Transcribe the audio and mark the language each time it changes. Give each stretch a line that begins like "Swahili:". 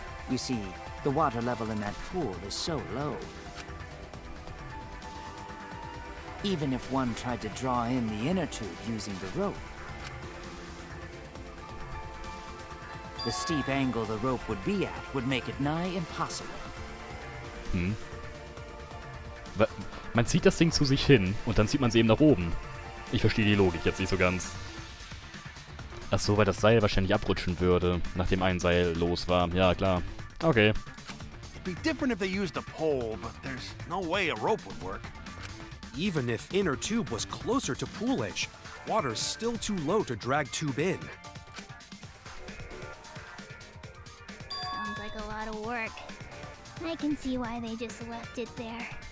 English: You see, the water level in that pool is so low. Even if one tried to draw in the inner tube using the rope, the steep angle the rope would be at would make it nigh impossible.
German: Man zieht das Ding zu sich hin und dann zieht man es eben nach oben. Ich verstehe die Logik jetzt nicht so ganz. Ach so, weil das Seil wahrscheinlich abrutschen würde, nachdem ein Seil los war. Ja, klar. Okay.
English: It'd be different if they used a pole, but there's no way a rope would work. Even if inner tube was closer to pool edge, water's still too low to drag tube in. Sounds like a lot of work. I can see why they just left it there.